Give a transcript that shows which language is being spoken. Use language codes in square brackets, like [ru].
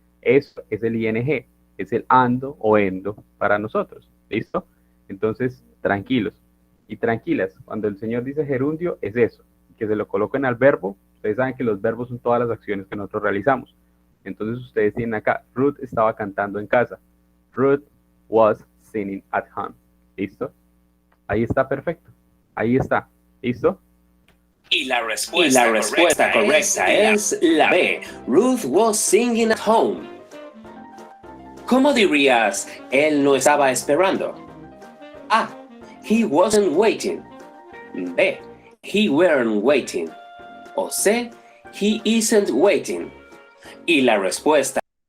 [es] Eso es el ing. Es el ando o endo para nosotros. ¿Listo? Entonces, tranquilos y tranquilas. Cuando el señor dice gerundio, es eso. Que se lo coloquen al verbo. Ustedes saben que los verbos son todas las acciones que nosotros realizamos. Entonces, ustedes tienen acá, Ruth estaba cantando en casa. [en] Ruth was singing at home. [es] ¿Listo? Ahí está perfecto. Ahí está. ¿Listo? Y la respuesta correcta es la B. [en] Ruth was singing at home. [es] ¿Cómo dirías, él no estaba esperando? A. [en] He wasn't waiting. B. He weren't waiting. O C. He isn't waiting. [es] Y la respuesta.